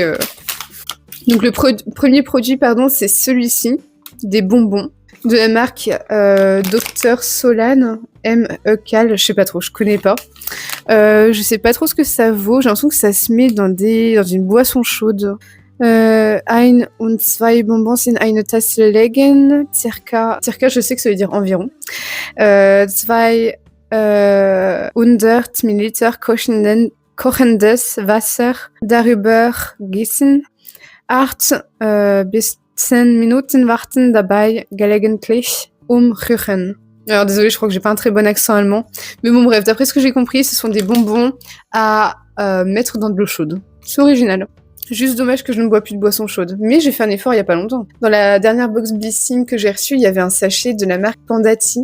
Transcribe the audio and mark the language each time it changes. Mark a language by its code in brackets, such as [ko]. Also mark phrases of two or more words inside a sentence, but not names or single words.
[fr] Donc, le premier produit, pardon, c'est celui-ci. Des bonbons. De la marque Dr Solan, M.E.Cal, je sais pas trop, je connais pas. Je sais pas trop ce que ça vaut, j'ai l'impression que ça se met dans une boisson chaude. [de] Ein und zwei Bonbons in eine Tasse legen, circa, [fr] je sais que ça veut dire environ. [de] 200 Milliliter kochendes Wasser darüber gießen. 8 bis 10 Minuten warten dabei gelegentlich umrühren. [fr] Alors désolé, je crois que j'ai pas un très bon accent allemand. Mais bon bref, d'après ce que j'ai compris, ce sont des bonbons à mettre dans de l'eau chaude. C'est original. Juste dommage que je ne bois plus de boisson chaude. Mais j'ai fait un effort il y a pas longtemps. Dans la dernière box Blissing que j'ai reçue, il y avait un sachet de la marque Pandati.